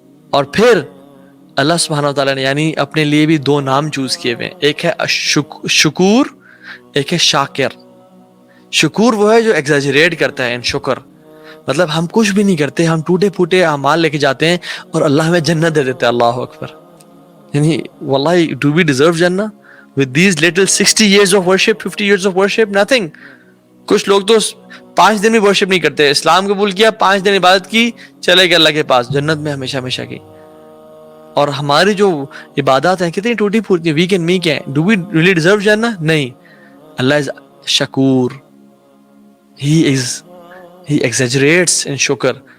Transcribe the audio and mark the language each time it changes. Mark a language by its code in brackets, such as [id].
[ur] اور پھر اللہ سبحانہ وتعالیٰ نے یعنی اپنے لیے بھی دو نام چوز کیے ہوئے ہیں, ایک ہے شکور, ایک ہے شاکر. شکور وہ ہے جو ایگزیجریٹ کرتا ہے ان شکر, مطلب ہم کچھ بھی نہیں کرتے, ہم ٹوٹے پھوٹے اعمال لے کے جاتے ہیں اور اللہ ہمیں جنت دے دیتے ہیں. اللہ اکبر. [en] یعنی واللہ do we deserve جنہ with these little 60 years of worship, 50 years of worship, nothing. [ur] کچھ لوگ تو 5 دن بھی ورشپ نہیں کرتے, اسلام قبول کیا, 5 دن عبادت کی, چلے گئے اللہ کے پاس, جنت میں ہمیشہ ہمیشہ کی. اور ہماری جو عبادات ہیں کتنی ٹوٹی پھوٹی, [en] weak and meek [ur] ہیں. [en] Do we really deserve جنہ؟ نہیں. اللہ از شکور, ہی ایگزیجریٹس ان شکر.